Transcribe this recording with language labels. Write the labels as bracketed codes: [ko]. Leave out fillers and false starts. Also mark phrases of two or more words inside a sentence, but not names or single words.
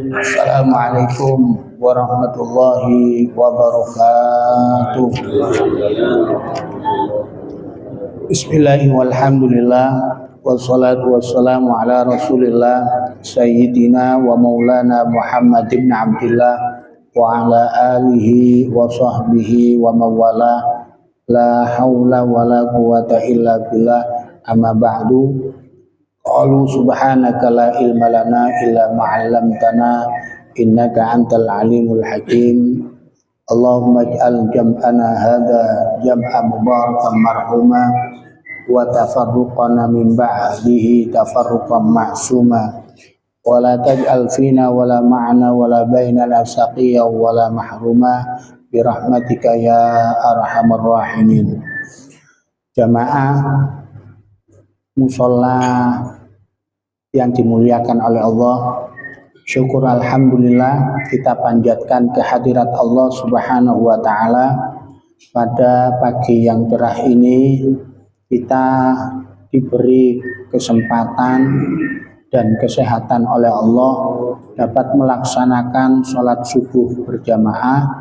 [ar] السلام عليكم ورحمة الله وبركاته. بسم الله الرحمن الرحيم. والحمد لله والصلاة والسلام على رسول الله سيدنا ومولانا محمد بن عبد الله وعلى آله وصحبه ومن والاه. لا حول ولا قوة إلا بالله. أما بعد. قالوا سبحانك لا علم لنا إلا ما علمتنا إنك أنت العليم الحكيم. اللهم اجعل جمعنا هذا جمعا مباركا مرحوما وتفرقنا من بعده تفرقا معصوما ولا تجعل فينا ولا معنا ولا بيننا شقيا ولا محروما برحمتك يا أرحم الراحمين. [id] Jamaah musola yang dimuliakan oleh Allah, syukur alhamdulillah kita panjatkan kehadirat Allah [ar] سبحانه وتعالى. [id] Pada pagi yang cerah ini kita diberi kesempatan dan kesehatan oleh Allah dapat melaksanakan sholat subuh berjamaah.